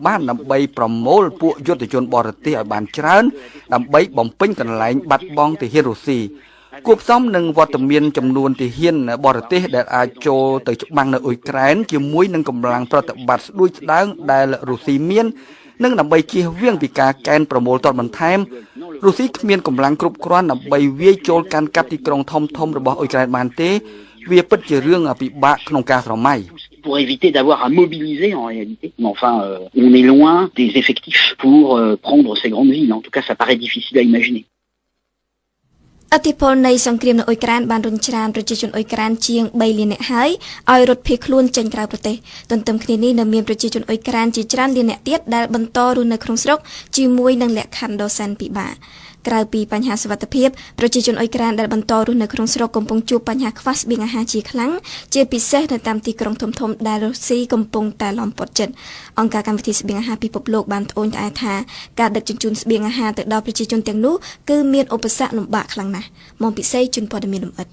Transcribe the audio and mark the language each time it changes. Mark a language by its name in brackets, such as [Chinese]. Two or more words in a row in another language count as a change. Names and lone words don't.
[Khmer] បានដើម្បីប្រមូលពួកយុទ្ធជនបរទេសឲ្យបានច្រើនដើម្បីបំពេញកន្លែងបាត់បង់ទាហានរុស្ស៊ីគួបផ្សំនឹងវត្តមានចំនួនទាហានបរទេសដែលអាចចូលទៅច្បាំងនៅអ៊ុយក្រែនជាមួយនឹងកម្លាំងប្រតិបត្តិស្ដួយស្ដើងដែលរុស្ស៊ីមាននិងដើម្បីជៀសវាងពីការកេណ្ឌប្រមូលទ័ពបន្ថែមរុស្ស៊ីគ្មានកម្លាំងគ្រប់គ្រាន់ដើម្បីវាយចូលកាន់កាប់ទីក្រុងធំៗរបស់អ៊ុយក្រែនបានទេវាពិតជារឿងពិបាកក្នុងការស្រមៃ [French] pour éviter d'avoir à mobiliser en réalité. Mais enfin, on est loin des effectifs pour prendre ces grandes villes. En tout cas, ça paraît difficile à imaginer. [Khmer] អធិពលនៃសង្គ្រាមនៅអ៊ុយក្រែនបានរុញច្រានប្រជាជនអ៊ុយក្រែនជាង3លាននាក់ហើយឲ្យរត់ភៀសខ្លួនចេញក្រៅប្រទេសទន្ទឹមគ្នានេះ នៅមានប្រជាជនអ៊ុយក្រែនជាច្រើនលាននាក់ទៀតដែលបន្តរស់នៅក្នុងស្រុកជាមួយនឹងលក្ខខណ្ឌដ៏សែនពិបាកក្រៅពីបញ្ហាសុវត្ថិភាពប្រជាជនអ៊ុយក្រែនដែលបន្តរស់នៅក្នុងស្រុកកំពុងជួបបញ្ហាខ្វះស្បៀងអាហារជាខ្លាំងជាពិសេសនៅតាមទីក្រុងធំៗដែលរុស្ស៊ីកំពុងតែឡោមព័ទ្ធជិតអង្គការកម្មវិធីស្បៀងអាហារពិភពលោកបានត្អូញត្អែថាការដឹកជញ្ជូនស្បៀងអាហារទៅដល់ប្រជាជនទាំងនោះគឺមានឧបសគ្គលំបាកខ្លាំងណាស់មកពិសេសជនព័ត៌មានលម្អិត